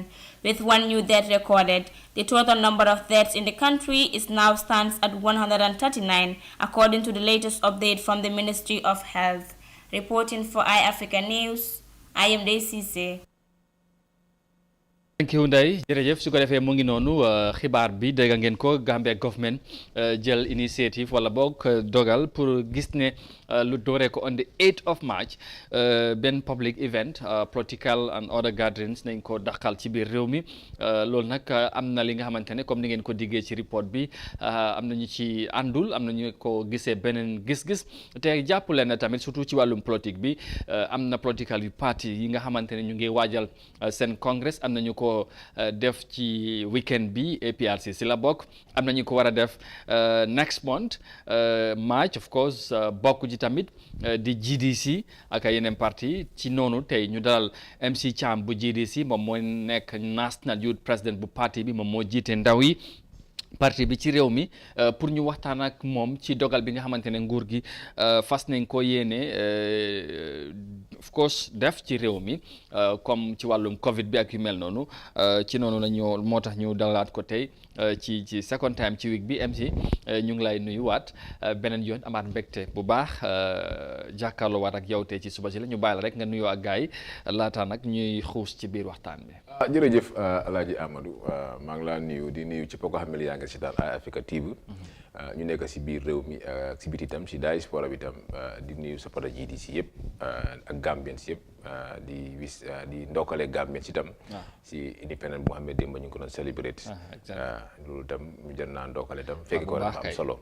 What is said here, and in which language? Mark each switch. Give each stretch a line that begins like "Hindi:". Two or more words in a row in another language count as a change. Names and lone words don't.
English: With one new death recorded, the total number of deaths in the country is now stands at 139, according to the latest update from the Ministry of Health. Reporting for iAfrica News, I am Ndai Cisse. Thank you
Wolof: Ndai jërëjëf su ko defee mu ngi noonu xibaar bi dégg ngeen ko Gambia government jël initiative wala boog dogal pour gis ne lu dooree ko
English: on the 8th of March
Wolof: benn
English: public event political and other gatherings
Wolof: nañ ko daxal ci biir réew mi loolu nag am na li nga xamante ne comme ni ngeen ko diggee ci report bi am na ñu ci àndul am na ñu ko gisee beneen gis-gis te jàpp leen tamit surtout ci wàllum politique bi am na political yu party yi nga xamante ne ñu ngi waajal seen congress am na ñu ko def ci weekend bi APRC si la bokk am na ñu ko war a def
English: next month March of course
Wolof: bokk ji tamit di GDC ak yeneen parti ci noonu tey ñu dalal MC Cham bu GDC moom moo nekk
English: National Youth President
Wolof: bu parti bi moom moo jiite ndaw yi parti bi ci réew mi pour ñu waxtaan ak moom ci dogal bi nga xamante ne nguur gi fas nañ ko yéene
English: of course
Wolof: def ci réew mi comme ci wàllum Covid bi ak yu mel noonu ci noonu la ñu moo tax ñu dalalaat ko tey ci
English: second time
Wolof: ci week bi MC ñu ngi lay nuyuwaat beneen yoon amaat mbégte bu baax jàkkaarloo waat ak yow tey ci suba si la ñu bàyyi la rek nga nuyoo ak gars yi laata nag ñuy xuus ci biir waxtaan bi. jërëjëf Alaaji Amadou maa ngi laa nuyu di nuyu ci ko xam ne yaa ngi si daal Africa TV ñu nekk si biir réew mi ak si biti itam si diaspora bi itam di nuyu sa pada GDC yëpp ak Gambians yëpp di ndokkale Gambians itam si independent bu nga xam ne démb ñu ngi ko doon celebrate loolu itam ñu jël naa ndokkale itam fekk ko dafa am solo.